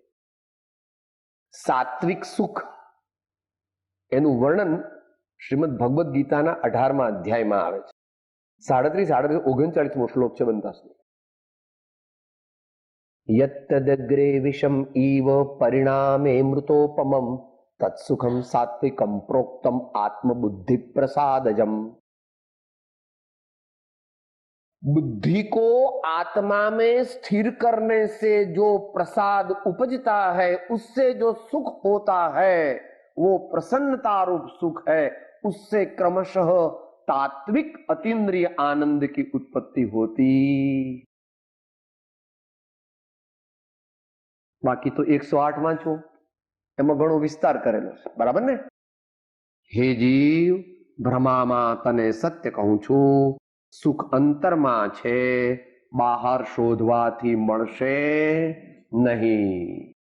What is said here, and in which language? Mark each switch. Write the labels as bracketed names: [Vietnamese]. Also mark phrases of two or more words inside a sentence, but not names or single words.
[Gujarati] સાત્વિક સુખ એનું વર્ણન શ્રીમદ ભગવદ્ ગીતાના 18મા અધ્યાયમાં આવે છે. [Sanskrit] 37, 39 [Gujarati] શ્લોક છે બંતાસનો. [Sanskrit] यत्तदग्रे विषम इव परिणामे मृतोपमम तत्सुखम सात्विकम प्रोक्तम आत्मबुद्धि प्रसादजम. [Hindi] बुद्धि को आत्मा में स्थिर करने से जो प्रसाद उपजता है, उससे जो सुख होता है वो प्रसन्नता रूप सुख है. उससे क्रमशः तात्विक अतीन्द्रिय आनंद की उत्पत्ति होती. [Gujarati] બાકી તો 108 વાંચો, એમાં ઘણો વિસ્તાર કરેલો છે, બરાબર ને? હે જીવ, ભ્રમામાં તને સત્ય કહું છું, સુખ અંતરમાં છે, બહાર શોધવાથી મળશે નહીં.